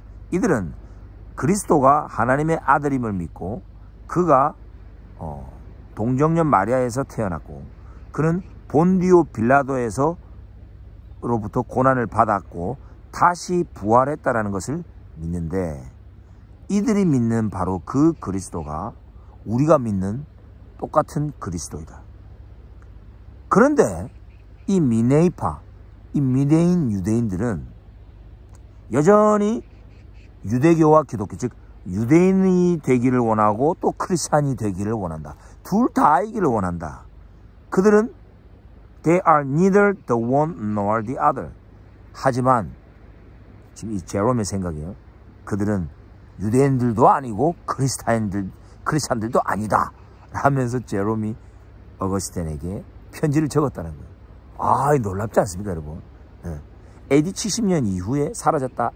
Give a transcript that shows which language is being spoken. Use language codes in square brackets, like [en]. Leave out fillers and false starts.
[ko] 이들은 그리스도가 하나님의 아들임을 믿고 그가 동정녀 마리아에서 태어났고 그는 본디오 빌라도로부터 고난을 받았고 다시 부활했다라는 것을 믿는데 이들이 믿는 바로 그 그리스도가 우리가 믿는 똑같은 그리스도이다. 그런데 이 미네이파, 이 미네인 유대인들은 여전히 유대교와 기독교, 즉 유대인이 되기를 원하고 또 크리스찬이 되기를 원한다. 둘 다이기를 원한다. 그들은 [en] They are neither the one nor the other. [ko] 하지만 지금 이 제롬의 생각이에요. 그들은 유대인들도 아니고 크리스찬들도 아니다. 라면서 제롬이 어거스틴에게 편지를 적었다는 거예요. 아, 놀랍지 않습니까, 여러분? 네. AD 70년 이후에 사라졌다?